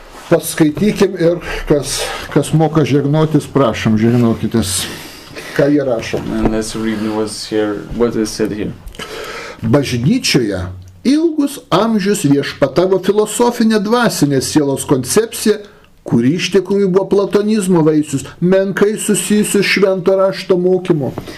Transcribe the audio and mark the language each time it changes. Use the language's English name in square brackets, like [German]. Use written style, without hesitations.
[Lithuanian] Paskaitykim ir kas moka žegnotis, prašom, žegnokitės, ką jie rašo. [English] And let's read what is said here. [Lithuanian] Bažnyčioje ilgus amžius viešpatavo filosofinė dvasinė sielos koncepcija, kuri iš tikrųjų buvo platonizmo vaisius, menkai susijusius švento rašto mokymu.